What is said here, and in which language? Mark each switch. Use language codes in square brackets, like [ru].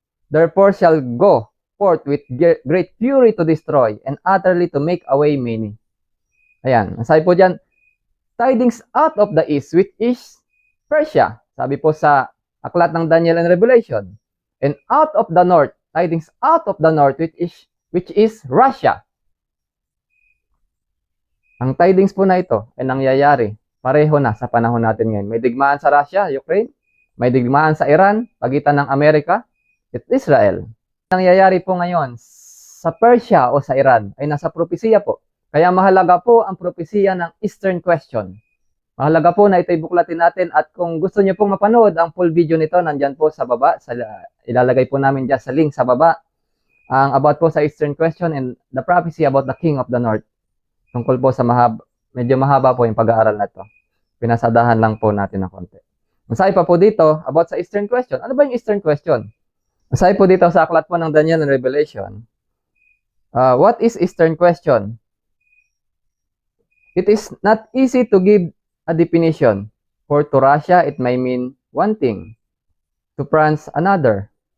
[en] Therefore shall go forth with great fury to destroy and utterly to make away many. [tl] Ayan, ang sabi po dyan, [en] tidings out of the east, which is Persia. [tl] Sabi po sa aklat ng [en] Daniel and Revelation. And out of the north, tidings out of the north, which is Russia. [tl] Ang tidings po na ito ay nangyayari. Pareho na sa panahon natin ngayon. May digmaan sa Russia, Ukraine. May digmaan sa Iran, pagitan ng Amerika at Israel. Nangyayari po ngayon sa Persia o sa Iran ay nasa propesiya po. Kaya mahalaga po ang propesiya ng Eastern Question. Mahalaga po na ito'y buklatin natin at kung gusto niyo pong mapanood ang full video nito, nandyan po sa baba. Ilalagay po namin dyan sa link sa baba. Ang about po sa Eastern Question [en] and the prophecy about the King of the North. [tl] Tungkol po sa medyo mahaba po yung pag-aaral na ito. Pinasadahan lang po natin ng konti. Masaya pa po dito about sa Eastern Question. Ano ba yung Eastern Question? Masaya po dito sa aklat po ng Daniel and Revelation. [en] What is Eastern Question? It is not easy to give a definition. For to Russia, it may mean one thing. To France, another.